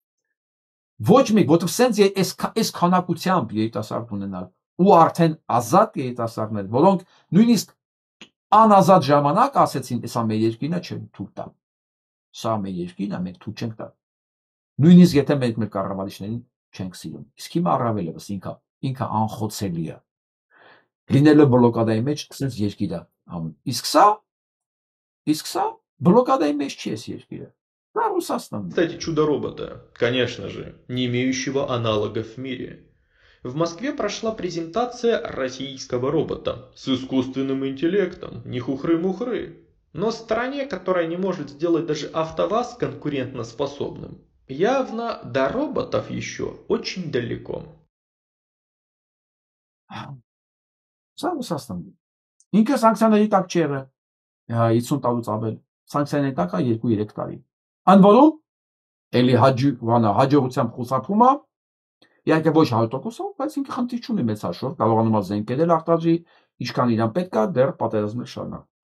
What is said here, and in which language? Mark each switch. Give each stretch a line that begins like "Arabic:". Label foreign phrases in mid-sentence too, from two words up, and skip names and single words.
Armenian: Ոչ մի, որտեղ սենց այս քանակությամբ երիտասարդ ունենալ ու արդեն ազատ երիտասարդներ, որոնք նույնիսկ անազատ ժամանակ ասեցին, սա մեր երկիրն է, չենք թույլ տա։ Սա մեր երկիրն է, մենք թույլ չենք տա։ Նույնիսկ եթե մեր կառավարիչներին չենք սիրում։ Իսկ հիմա առավելևս ինքը անխոցելի է։ Լինելով բլոկադայի մեջ, սենց երկիր է անում։ Իսկ սա բլոկադայի մեջ չի այս երկիրը։
Russian: Кстати, чудо-робота, конечно же, не имеющего аналогов в мире. В Москве прошла презентация российского робота с искусственным интеллектом, не хухры-мухры. Но стране, которая не может сделать даже АвтоВАЗ конкурентоспособным, явно до роботов еще очень далеко.
Armenian: Սա Ռուսաստանն է։ Ինքը սանկցիաների տակ չի եղել 50 տարուց ավել։ Սանկցիաների տակ է 2-3 տարի։ Ընդ որում, էլի հաջողությամբ խուսափում է, իհարկե ոչ 100%, բայց ինքը խնդիր չունի մեծ հաշվով, կարողանում է զենքերել արտադրի, ինչքան իրան պետք է, դեռ պատերազմը շարունակ։